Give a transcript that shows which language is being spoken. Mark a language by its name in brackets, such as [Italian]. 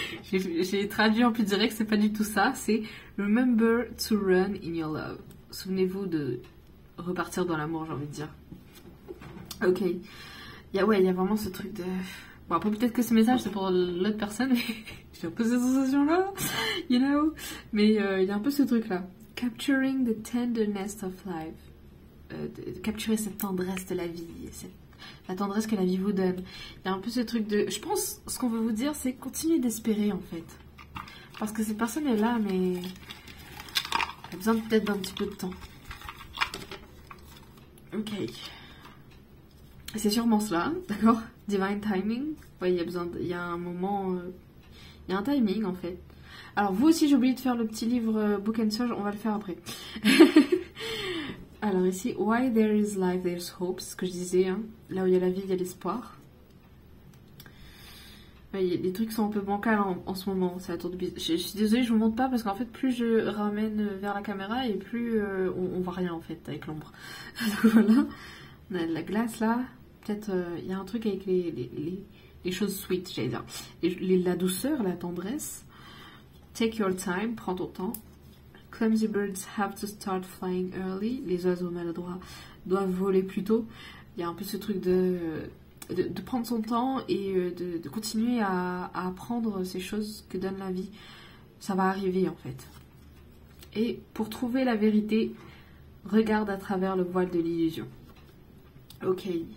[French] J'ai traduit en plus direct, c'est pas du tout ça. C'est [English] Remember to run in your love. [French] Souvenez-vous de repartir dans l'amour, j'ai envie de dire. Ok. Il y a vraiment ce truc de... Bon, après, peut-être que ce message, c'est pour l'autre personne, mais j'ai un peu cette sensation-là, [English] you know. [French] Mais il y a un peu ce truc-là. [English] Capturing the tenderness of life. [French] Capturer cette tendresse de la vie, la tendresse que la vie vous donne. Il y a un peu ce truc de... Je pense, ce qu'on veut vous dire, c'est continuer d'espérer, en fait. Parce que cette personne est là, mais... Elle a besoin peut-être d'un petit peu de temps. Ok. C'est sûrement cela, d'accord? Divine timing. Ouais, il y a un moment... Il y a un timing, en fait. Alors, vous aussi, j'ai oublié de faire le petit livre Book and Search. On va le faire après. Alors ici, [English] Why there is life, there's hope. [French] C'est ce que je disais, hein. Là où il y a la vie, il y a l'espoir. Ouais, les trucs sont un peu bancals en ce moment. C'est la tour de business. Je suis désolée, je vous montre pas parce qu'en fait, plus je ramène vers la caméra et plus on voit rien en fait avec l'ombre. Donc voilà, on a de la glace là. Peut-être il y a un truc avec les choses sweet, j'allais dire. La douceur, la tendresse. [English] Take your time, [French] prends ton temps. [English] Clumsy birds have to start flying early. [French] Les oiseaux maladroits doivent voler plus tôt. Il y a un peu ce truc de prendre son temps et de continuer à apprendre ces choses que donne la vie. Ça va arriver en fait. Et pour trouver la vérité, regarde à travers le voile de l'illusion. Ok.